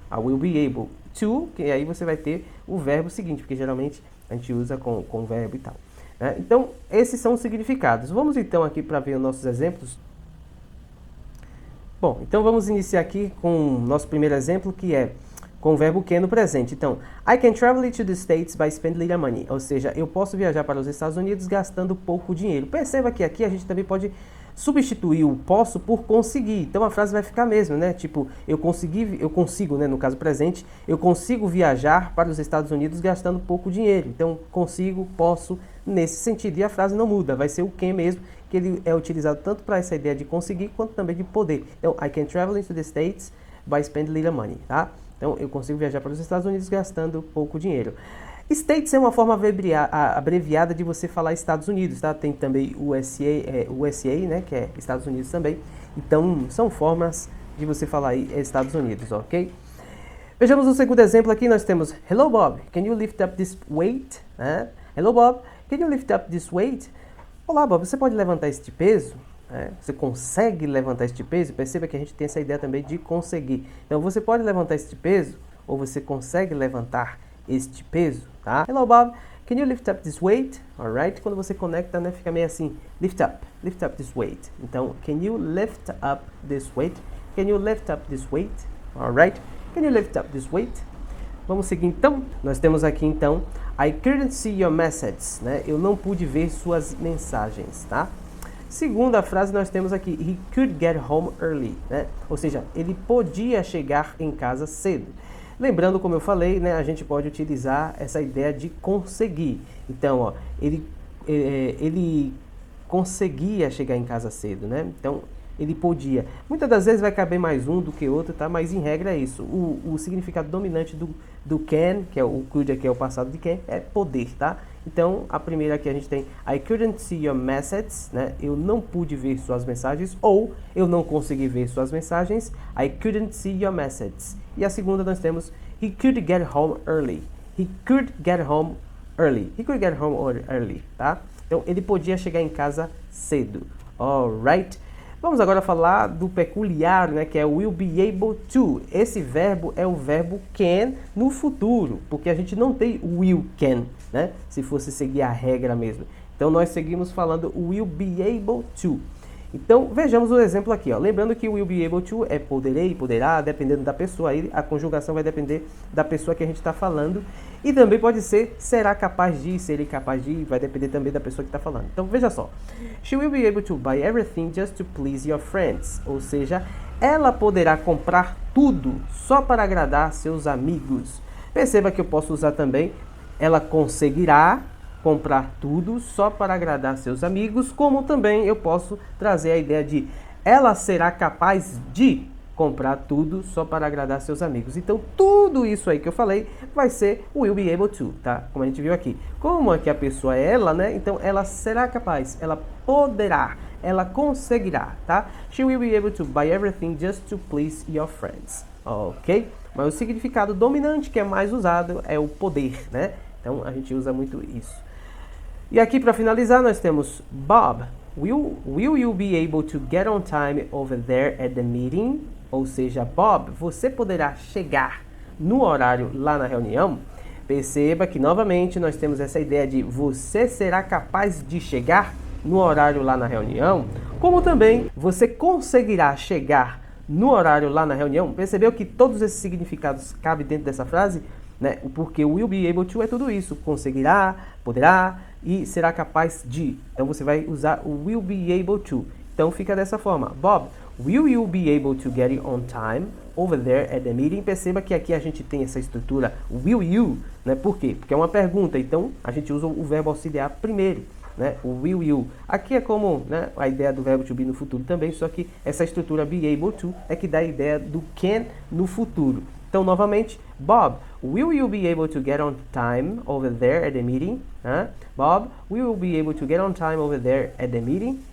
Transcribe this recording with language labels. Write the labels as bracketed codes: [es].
[en] I will be able to, [pt] que aí você vai ter o verbo seguinte, porque geralmente a gente usa com o verbo e tal. Né? Então, esses são os significados. Vamos então aqui para ver os nossos exemplos. Bom, então vamos iniciar aqui com o nosso primeiro exemplo, que é com o verbo can no presente. [en] Então, I can travel to the States by spending little money. [pt] Ou seja, eu posso viajar para os Estados Unidos gastando pouco dinheiro. Perceba que aqui a gente também pode substituir o posso por conseguir. Então a frase vai ficar mesmo, né? Tipo, eu consigo, né, no caso presente, eu consigo viajar para os Estados Unidos gastando pouco dinheiro. Então, consigo, posso, nesse sentido. E a frase não muda, vai ser o can mesmo, que ele é utilizado tanto para essa ideia de conseguir, quanto também de poder. [en] Então, I can travel to the States by spending little money, tá? [pt] Então, eu consigo viajar para os Estados Unidos gastando pouco dinheiro. States é uma forma abreviada de você falar Estados Unidos, tá? Tem também USA, né, que é Estados Unidos também. Então, são formas de você falar aí Estados Unidos, ok? Vejamos o segundo exemplo aqui, nós temos [en] Hello Bob, can you lift up this weight? Hello Bob, can you lift up this weight? [pt] Olá Bob, você pode levantar este peso? Você consegue levantar este peso? Perceba que a gente tem essa ideia também de conseguir. Então, você pode levantar este peso ou você consegue levantar este peso, tá? [en] Hello, Bob. Can you lift up this weight? Alright? [pt] Quando você conecta, né, fica meio assim. [en] Lift up this weight. Então, can you lift up this weight? Can you lift up this weight? Alright? Can you lift up this weight? [pt] Vamos seguir então. Nós temos aqui então [en] I couldn't see your messages, [pt] né? Eu não pude ver suas mensagens, tá? Segunda frase nós temos aqui, [en] he could get home early, [pt] né? Ou seja, ele podia chegar em casa cedo. Lembrando, como eu falei, né, a gente pode utilizar essa ideia de conseguir. Então, ó, ele conseguia chegar em casa cedo, né? Então, ele podia. Muitas das vezes vai caber mais um do que outro, tá? Mas em regra é isso. O significado dominante do can, que é o could, que é o passado de can, é poder, tá? Então, a primeira aqui a gente tem [en] I couldn't see your messages, [pt] né? Eu não pude ver suas mensagens, ou eu não consegui ver suas mensagens. [en] I couldn't see your messages. [pt] E a segunda nós temos [en] he could get home early. He could get home early. He could get home early, [pt] tá? Então, ele podia chegar em casa cedo. Alright? Vamos agora falar do peculiar, né, que é will be able to. Esse verbo é o verbo can no futuro, porque a gente não tem will can, né, se fosse seguir a regra mesmo. Então nós seguimos falando will be able to. Então vejamos o exemplo aqui, ó. Lembrando que will be able to é poderei, poderá, dependendo da pessoa, aí a conjugação vai depender da pessoa que a gente está falando. E também pode ser será capaz de, serei capaz de, vai depender também da pessoa que está falando. Então veja só, [en] she will be able to buy everything just to please your friends. [pt] Ou seja, ela poderá comprar tudo só para agradar seus amigos. Perceba que eu posso usar também, ela conseguirá comprar tudo só para agradar seus amigos, como também eu posso trazer a ideia de ela será capaz de comprar tudo só para agradar seus amigos. Então, tudo isso aí que eu falei vai ser will be able to, tá? Como a gente viu aqui. Como é que a pessoa é ela, né? Então, ela será capaz, ela poderá, ela conseguirá, tá? [en] She will be able to buy everything just to please your friends, ok? [pt] Mas o significado dominante que é mais usado é o poder, né? Então, a gente usa muito isso. E aqui para finalizar nós temos [en] Bob, will you be able to get on time over there at the meeting? [pt] Ou seja, Bob, você poderá chegar no horário lá na reunião? Perceba que novamente nós temos essa ideia de você será capaz de chegar no horário lá na reunião, como também você conseguirá chegar no horário lá na reunião. Percebeu que todos esses significados cabem dentro dessa frase? Né? Porque o will be able to é tudo isso, conseguirá, poderá e será capaz de. Então você vai usar o will be able to. Então fica dessa forma. [en] Bob, will you be able to get on time over there at the meeting? [pt] Perceba que aqui a gente tem essa estrutura will you, né? Por quê? Porque é uma pergunta, então a gente usa o verbo auxiliar primeiro, né? O will you. Aqui é como, né, a ideia do verbo to be no futuro também, só que essa estrutura be able to é que dá a ideia do can no futuro. Então, novamente, [en] Bob, will you be able to get on time over there at the meeting? Bob, will you be able to get on time over there at the meeting?